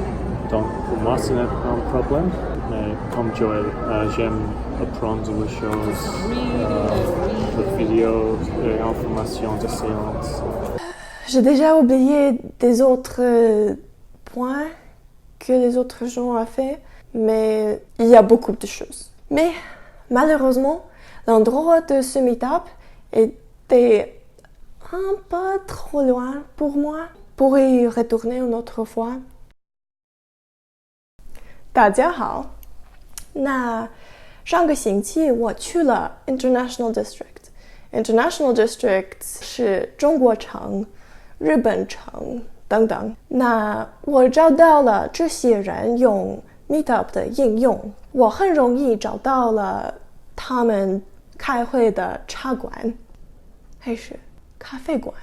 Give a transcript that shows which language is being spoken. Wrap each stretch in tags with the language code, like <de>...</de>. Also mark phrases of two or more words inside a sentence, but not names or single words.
<fr>Donc pour moi, ce n'est pas un problème, mais comme Joël, j'aime apprendre les choses, les vidéos, les informations de séance. J'ai déjà oublié des autres points que les autres gens ont fait, mais il y a beaucoup de choses. Mais malheureusement, l'endroit de ce meet-up était un peu trop loin pour moi pour y retourner une autre fois.</fr> <zh>大家好，那上个星期我去了 International District。International District 是中国城、日本城等等。那我找到了这些人用 Meetup 的应用，我很容易找到了他们开会的茶馆，还是咖啡馆。</zh>